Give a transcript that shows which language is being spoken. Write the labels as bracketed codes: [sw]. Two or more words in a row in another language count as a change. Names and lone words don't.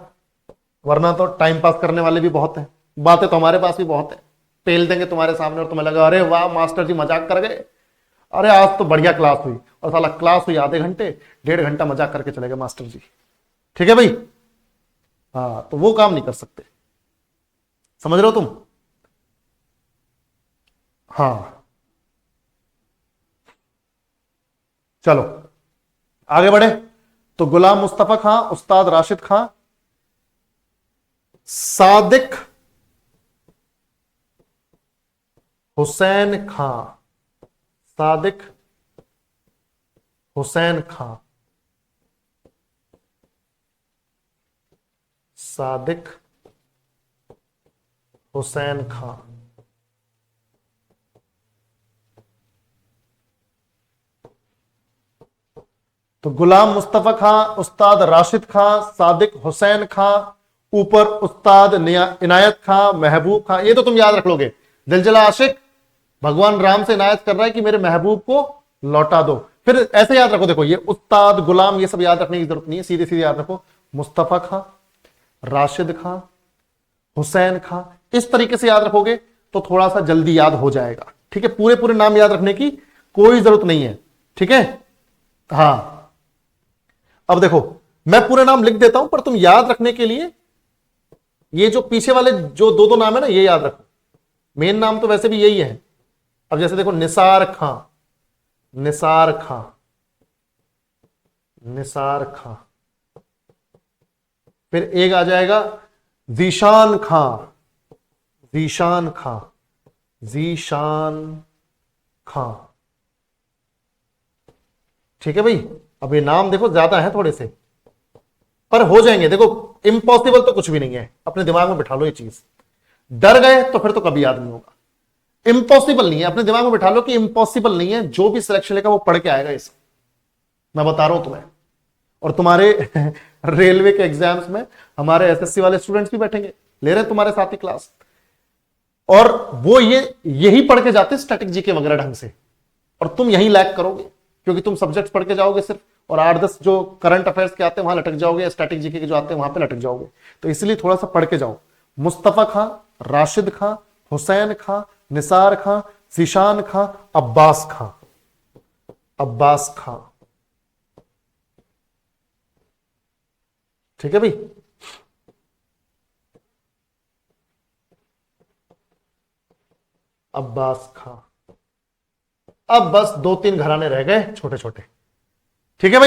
[hi] वरना तो टाइम पास करने वाले भी बहुत हैं, बातें तो हमारे पास भी बहुत है, पेल देंगे तुम्हारे सामने और तुम्हें लगा अरे वाह मास्टर जी मजाक कर गए, अरे आज तो बढ़िया क्लास हुई, और साला क्लास हुई आधे घंटे, 1.5 घंटा मजाक करके चले गए मास्टर जी, ठीक है भाई। हाँ, तो वो काम नहीं कर सकते, समझ रहे हो तुम। हाँ चलो आगे बढ़े। तो गुलाम मुस्तफा खां, उस्ताद राशिद खां, सादिक हुसैन खां, सादिक हुसैन खां, सादिक हुसैन खां। तो गुलाम मुस्तफा खां, उस्ताद राशिद खां, सादिक हुसैन खां, ऊपर उस्ताद इनायत खां, महबूब खां, ये तो तुम याद रख लोगे। दिलजला आशिक भगवान राम से इनायत कर रहा है कि मेरे महबूब को लौटा दो। फिर ऐसे याद रखो, देखो ये उस्ताद गुलाम ये सब याद रखने की जरूरत नहीं है, सीधे सीधे याद रखो, मुस्तफा खां, राशिद खां, हुसैन खां, इस तरीके से याद रखोगे तो थोड़ा सा जल्दी याद हो जाएगा, ठीक है। पूरे पूरे नाम याद रखने की कोई जरूरत नहीं है, ठीक है। हाँ अब देखो मैं पूरे नाम लिख देता हूं, पर तुम याद रखने के लिए ये जो पीछे वाले जो दो दो नाम है ना ये याद रखो, मेन नाम तो वैसे भी यही है। अब जैसे देखो निसार खां, निसार खां, निसार खां। फिर एक आ जाएगा जीशान खां, जीशान खां, जीशान खां, ठीक है भाई। अब ये नाम देखो ज्यादा है थोड़े से, पर हो जाएंगे, देखो इम्पॉसिबल तो कुछ भी नहीं है, अपने दिमाग में बिठा लो ये चीज। डर गए तो फिर तो कभी याद नहीं होगा। इम्पॉसिबल नहीं है, अपने दिमाग में बिठा लो कि इम्पॉसिबल नहीं है, जो भी सिलेक्शन लेगा वो पढ़ के आएगा इस, मैं बता रहा हूं तुम्हें। और तुम्हारे रेलवे के एग्जाम्स में हमारे एसएससी वाले स्टूडेंट्स भी बैठेंगे, ले रहे हैं तुम्हारे साथ ही क्लास, और वो यही पढ़ के जाते [en] static GK [hi] वगैरह ढंग से, और तुम यही लैक करोगे क्योंकि तुम सब्जेक्ट पढ़ के जाओगे सिर्फ, और 8-10 जो [en] current affairs [hi] के आते हैं वहां लटक जाओगे, [en] static GK [hi] के जो आते हैं वहां पे लटक जाओगे। तो इसलिए थोड़ा सा पढ़ के जाओ। मुस्तफा खां, राशिद खां, हुसैन खां, निसार खां, जीशान खां, अब्बास खां, अब्बास खां, ठीक है भाई। अब्बास खां। अब बस 2-3 घराने रह गए छोटे छोटे, ठीक है भाई।